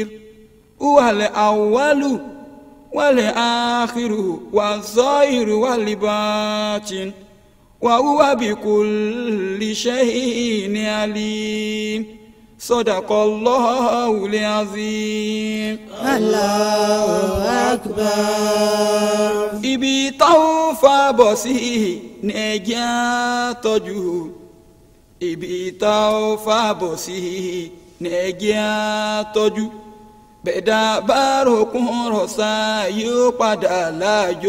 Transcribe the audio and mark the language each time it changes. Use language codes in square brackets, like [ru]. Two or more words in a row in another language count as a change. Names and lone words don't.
[ar] هو الأول والآخر والظاهر والباطن وهو بكل شيء عليم. صدق الله العظيم. الله أكبر. [yo] Ibi táwọn fàbọ̀ sí ní ẹjẹ́ àtọ́jú. Ibi táwọn fàbọ̀ sí ní ẹjẹ́ àtọ́jú. Bẹ̀dá bá ròkun rọ̀ṣà yóò padà láàjò.